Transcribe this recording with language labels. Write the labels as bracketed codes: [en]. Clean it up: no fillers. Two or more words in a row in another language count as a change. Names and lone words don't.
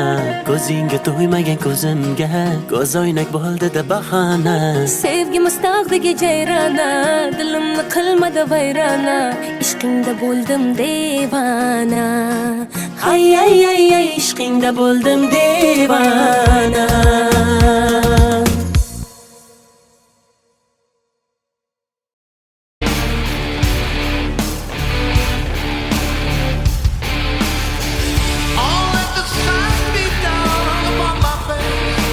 [uz] Ko'zingga to'ymagan ko'zimga ko'zoynak bo'ldi deb bahona. Sevgimiz tog'dagi jayrona, dilimni qilmadi vayrona. Ishqingda bo'ldim devona. Ay ishqingda bo'ldim devona. [en] All let the sun beat down upon my face.